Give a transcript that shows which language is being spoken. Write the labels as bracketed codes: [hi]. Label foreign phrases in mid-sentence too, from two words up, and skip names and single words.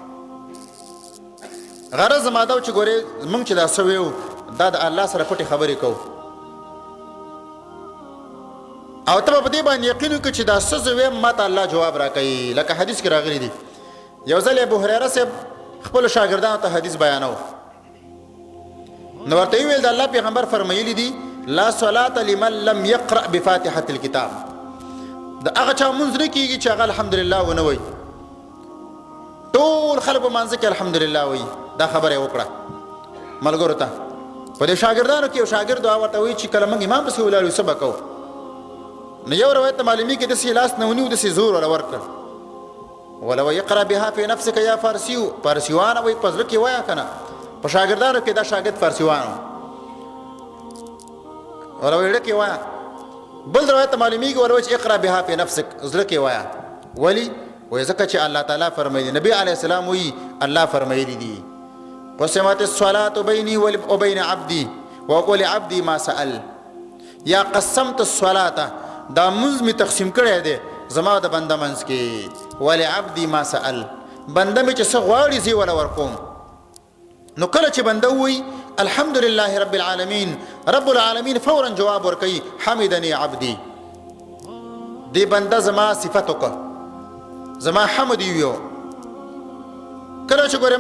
[ps] غرض زما دا و چې ګورې موږ چې دا څه ویو دا د الله سره پټې خبرې کوو او ته به په دې باندې یقین وکړې چې دا څه زه ویم ما ته الله جواب راکوي لکه حدیث کې راغلی دی یو ځل ابو هریره صاحب خپلو شاګردانو ته حدیث بیانو نو ورته یې ویل د الله پیغمبر فرمایلی دي [ar] لا صلاة لمن لم يقرأ بفاتحة الكتاب [ps] د هغه چا مونځ نه کېږي چې هغه الحمدلله ونه وایي ټول خلک په مانځه کې الحمدلله وایي دا خبره یې وکړه ملګرو ته په دې شاګردانو کې یو شاګرد ورته وایي چې کله موږ امام پسې ولاړ یو څه به کوو نو یو روایت ته معلومي کې داسې لاس نه ونیو داسې زور وله ورکړ [ar] ولو اقرأ بها في نفسك [ps] یا فارسیو فارسیوانه وایي په زړه کې وایه که نه په شاګردانو کې دا شاګرد فارسیوانو ولو زړه کې وایه بل روایت ته معلومیږي ولو چې [ar] اقرأ بها في نفسك [ps] زړه کې وایه ولي وایي ځکه چې الله تعالی فرمایي نبی [ar] علیه السلام [ps] وایي الله فرمایلی دي [ar] قسمت الصلاة بیني وبین عبدي ولعبدي ما سأل [ps] یا [ar] قسمت الصلاة [ps] دا منځ مې تقسیم کړی دی زما د بنده منځ کې [ar] ولعبدي ما سأل [ps] بنده مې چې څه غواړي زه وله ورکوم نو کله چې بنده ووایي [ar] الحمدلله رب العالمین رب العالمین [ps] فورا جواب ورکوي [ar] حمدني عبدي [ps] دی بنده زما صفت وکړه زما حمد ویو کله چې ګورې